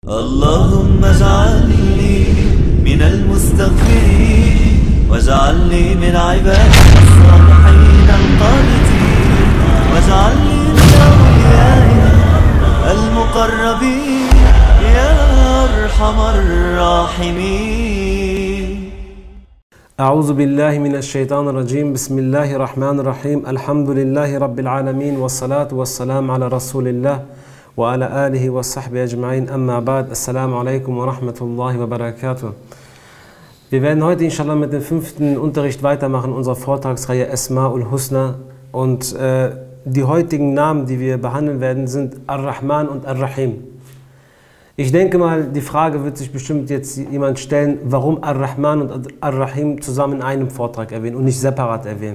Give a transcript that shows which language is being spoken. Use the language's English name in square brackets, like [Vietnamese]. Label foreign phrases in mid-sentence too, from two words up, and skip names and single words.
[Arabic] اللهم اجعلني من المستغفرين واجعلني من عبادك الصالحين القانتين واجعلني من أوليائك المقربين يا أرحم الراحمين. أعوذ بالله من الشيطان الرجيم. بسم الله الرحمن الرحيم. الحمد لله رب العالمين والصلاة والسلام على رسول الله وعلى آله وصحبه أجمعين. أما بعد. السلام عليكم ورحمة الله وبركاته. [German] Wir werden heute inshallah mit dem 5. Unterricht weitermachen, unserer Vortragsreihe Asma'ul Husna. Und die heutigen Namen, die wir behandeln werden, sind Ar-Rahman und Ar-Rahim. Ich denke mal, die Frage wird sich bestimmt jetzt jemand stellen, warum Ar-Rahman und Ar-Rahim zusammen in einem Vortrag erwähnen und nicht separat erwähnen.